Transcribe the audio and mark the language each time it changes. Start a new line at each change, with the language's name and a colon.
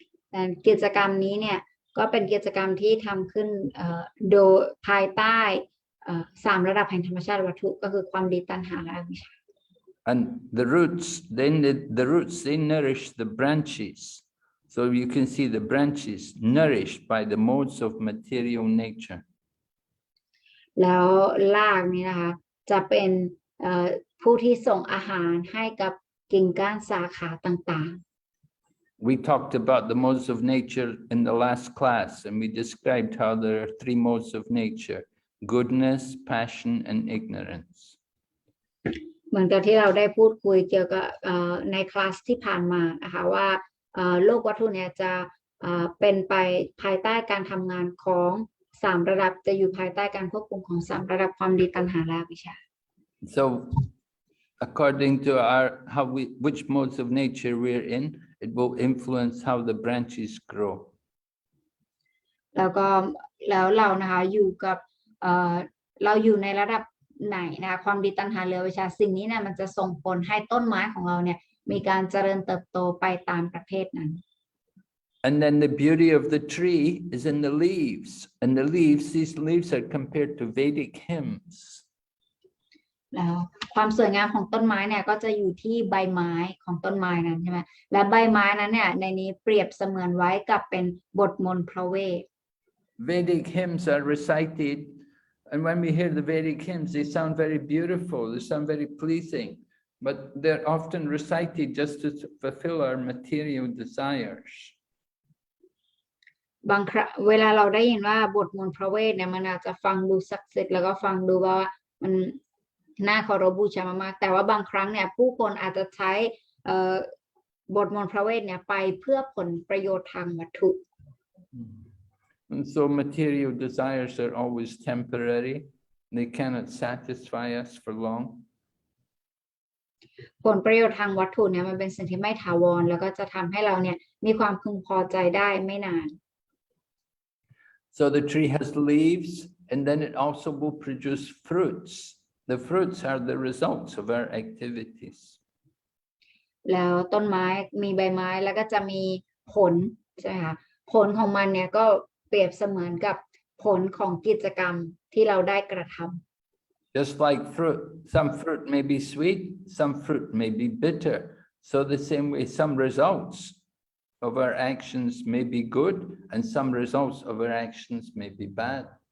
Thai: แต่กิจกรรมนี้เนี่ยก็เป็นกิจกรรมที่ทำขึ้นโดยภายใต้3ระดับแห่งธรรมชาติวัตถุก็คือความดีตัณหาและอวิชชา
English: And the roots, the roots they nourish the branches. So you can see the branches nourished by the modes of material nature.
Thai: แล้วรากนี้นะคะจะเป็นผู้ที่ส่งอาหารให้กับกิ่งก้านสาขาต่างๆ
English: We talked about the modes of nature in the last class, and we described how there are three modes of nature: goodness, passion, and ignorance.
Thai: เหมือนกับที่เราได้พูดคุยเกี่ยวกับในคลาสที่ผ่านมานะคะว่าโลกวัตถุเนี่ยจะเป็นไปภายใต้การทำงานของ3ระดับจะอยู่ภายใต้การควบคุมของ3ระดับความดีตัณหาและอวิชชา
English: So according to which modes of nature we're in, it will influence how the branches grow.
Thai: แล้วเรานะคะอยู่กับเราอยู่ในระดับไหนนะคะความดีตัณหาและอวิชชาสิ่งนี้เนี่ยมันจะส่งผลให้ต้นไม้ของเราเนี่ยมีการเจริญเติบโตไปตามประเภทนั้น
English: And then the beauty of the tree is in the leaves, and these leaves are compared to Vedic hymns.
Thai: แล้วความสวยงามของต้นไม้เนี่ยก็จะอยู่ที่ใบไม้ของต้นไม้นั้นใช่ไหมและใบไม้นั้นเนี่ยในนี้เปรียบเสมือนไว้กับเป็นบทมนต์พระเวท
English: Vedic hymns are recited, and when we hear the Vedic hymns, they sound very beautiful, they sound very pleasing, but they're often recited just to fulfill our material desires.
Thai: บางครั้งเวลาเราได้ยินว่าบทมนต์พระเวทเนี่ยมันอาจจะฟังดูศักดิ์สิทธิ์แล้วก็ฟังดูว่ามันน่าเคารพบูชามากๆแต่ว่าบางครั้งเนี่ยผู้คนอาจจะใช้บทมนต์พระเวทเนี่ยไปเพื่อผลประโยชน์ทางวัตถุ
English: And so material desires are always temporary. They cannot satisfy us for long.
Thai: ผลประโยชน์ทางวัตถุเนี่ยมันเป็นสิ่งที่ไม่ถาวรแล้วก็จะทำให้เราเนี่ยมีความพึงพอใจได้ไม่นาน
English: So the tree has leaves, and then it also will produce fruits. The fruits are the results of our activities.
Thai: แล้วต้นไม้มีใบไม้แล้วก็จะมีผลใช่ไหมคะผลของมันเนี่ยก็เปรียบเสมือนกับผลของกิจกรรมที่เราได้กระทำ
English: Just like fruit, some fruit may be sweet, some fruit may be bitter. So the same way, some results of our actions may be good, and some results of our actions may be bad.